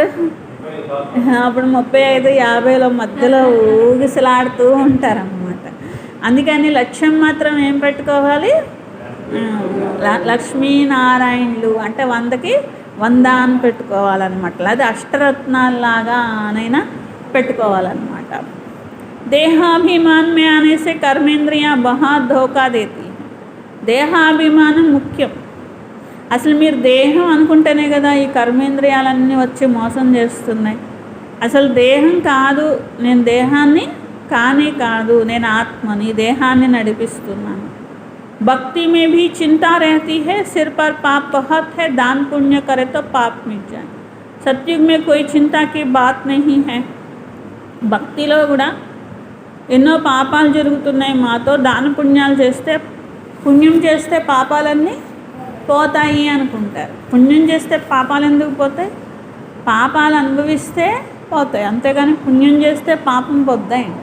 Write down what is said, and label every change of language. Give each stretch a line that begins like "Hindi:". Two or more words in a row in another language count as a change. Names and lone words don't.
Telugu: అప్పుడు 35-50లో మధ్యలో ఊగిసలాడుతూ ఉంటారన్నమాట. అందుకని లక్ష్యం మాత్రం ఏం పెట్టుకోవాలి? లక్ష్మీనారాయణులు అంటే 100కి 100 అని పెట్టుకోవాలన్నమాట. అది అష్టరత్నాల్లాగా అనైనా పెట్టుకోవాలన్నమాట.
Hindi: देहाभिमान में आने से कर्मेंद्रिय बहुत धोखा देती.
Telugu: దేహాభిమానం ముఖ్యం. అసలు మీరు దేహం అనుకుంటేనే కదా ఈ కర్మేంద్రియాలన్నీ వచ్చి మోసం చేస్తున్నాయి. అసలు దేహం కాదు, నేను దేహాన్ని కానే కాదు, నేను ఆత్మని, దేహాన్ని నడిపిస్తున్నాను.
Hindi: भक्ति में भी चिंता रहती है, सिर पर पाप बहुत है, दान पुण्य करे तो पाप मिट जाए. सत्युग में कोई चिंता की बात नहीं है.
Telugu: భక్తిలో కూడా ఎన్నో పాపాలు జరుగుతున్నాయి మాతో, దాన పుణ్యాలు చేస్తే, పుణ్యం చేస్తే పాపాలన్నీ పోతాయి అనుకుంటారు. పుణ్యం చేస్తే పాపాలు ఎందుకు పోతాయి? పాపాలు అనుభవిస్తే పోతాయి, అంతేగాని పుణ్యం చేస్తే పాపం పోద్దాయండి.